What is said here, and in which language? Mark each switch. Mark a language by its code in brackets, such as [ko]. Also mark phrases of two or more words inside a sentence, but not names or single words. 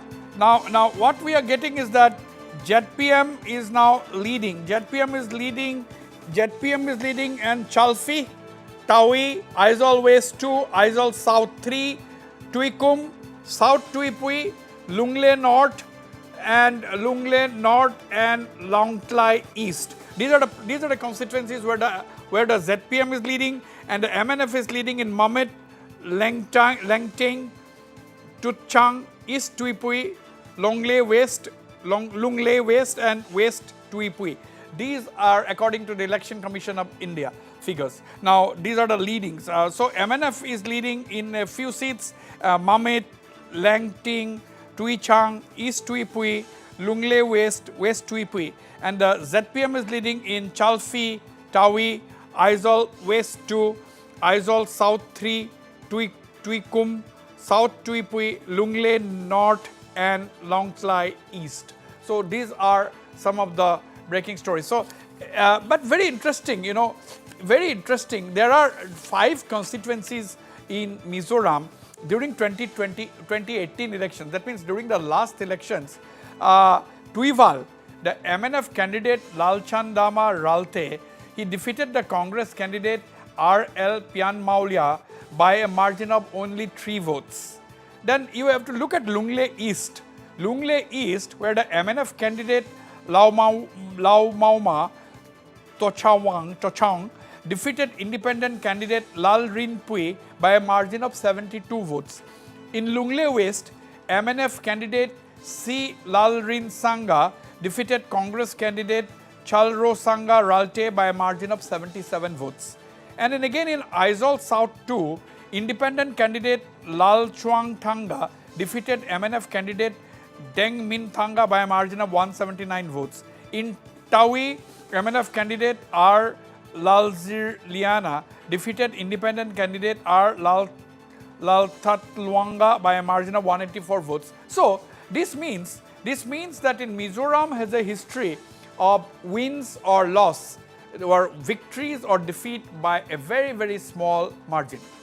[en] Now what we are getting is that ZPM is now leading. ZPM is leading and Chalfi, Tawi, Aizawl West 2, Aizawl South 3, Tuikum, South Tuipui, Lungle North and Longtlai East. These are the constituencies where the ZPM is leading and the MNF is leading in Mamet, Langting, Tutchang, East Tuipui, Lungle West and West Tuipui. These are according to the Election Commission of India figures. Now, these are the leadings. So, MNF is leading in a few seats, Mamet, Langting, Tuichang, East Tuipui, Lungle West, West Tuipui. And the ZPM is leading in Chalfi, Tawi, Aizawl West 2, Aizawl South 3, Tuikum, South Tuipui, Lungle North and Longtlai East. So these are some of the breaking stories. So, but very interesting, very interesting. There are 5 constituencies in Mizoram during 2018 elections. That means during the last elections, Tuival, the MNF candidate Lalchandama Ralte, he defeated the Congress candidate R.L. Pianmaulia by a margin of only 3 votes. Then you have to look at Lungle East. Lungle East, where the MNF candidate Lau Mauma Tochang defeated independent candidate Lal Rinpui by a margin of 72 votes. In Lungle West, MNF candidate C. Lal Rin Sanga defeated Congress candidate Chalro Sanga Ralte by a margin of 77 votes. And then again in Aizawl South 2, independent candidate Lal Chuang Thanga defeated MNF candidate Deng Min Thanga by a margin of 179 votes. In Tawi, MNF candidate R. Lalzir Liana defeated independent candidate R. Lal Lalthatluanga by a margin of 184 votes. So this means that in Mizoram has a history of wins or loss, or victories or defeat by a very, very small margin.